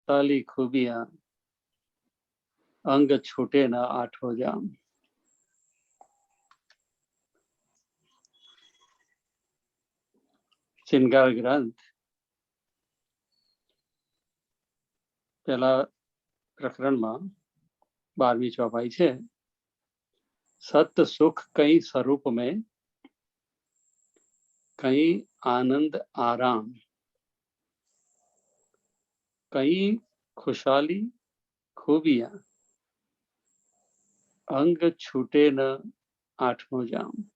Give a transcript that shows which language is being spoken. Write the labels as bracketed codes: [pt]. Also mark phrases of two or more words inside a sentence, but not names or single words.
[hi] खुशहाली खूबियां, अंग छूटे न आठों जाम। श्रृंगार ग्रंथ पहला प्रकरण में [gu] 12મી ચોપાઈ છે। [hi] सत सुख कई स्वरूप में, कई आनंद आराम, कई खुशहाली खूबियां, अंग छूटे न आठों जाम।